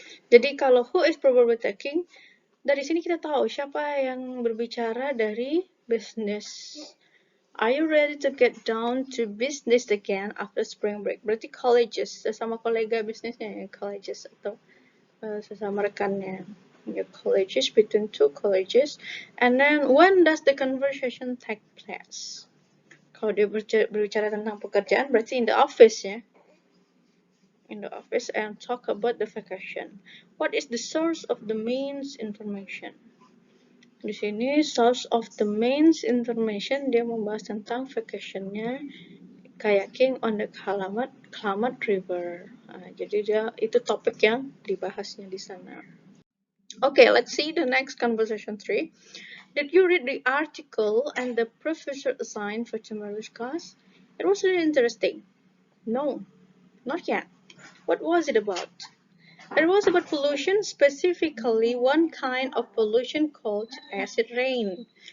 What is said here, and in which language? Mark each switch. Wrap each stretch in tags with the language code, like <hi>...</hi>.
<id>Jadi kalau</id> <en>who is probably talking,</en> <id>dari sini kita tahu siapa yang berbicara dari business.</id> <en>Are you ready to get down to business again after spring break?</en> <id>Berarti colleges, sesama kolega bisnisnya ya, colleges atau sesama rekannya.</id> <en>Ya, colleges, between two colleges. And then when does the conversation take place?</en> <id>Kalau dia berbicara tentang pekerjaan, berarti</id> <en>in the office</en> <id>ya.</id> <en>In the office and talk about the vacation. What is the source of the main information?</en> <id>Di sini</id> <en>source of the main information</en> <id>dia membahas tentang vacationnya kayaking on the Klamath River. Jadi dia itu topik yang dibahasnya di sana.</id> <en>Okay, let's see the next conversation 3. Did you read the article and the professor assigned for tomorrow's class? It was really interesting. No, not yet. What was it about? It was about pollution, specifically one kind of pollution called acid rain.</en>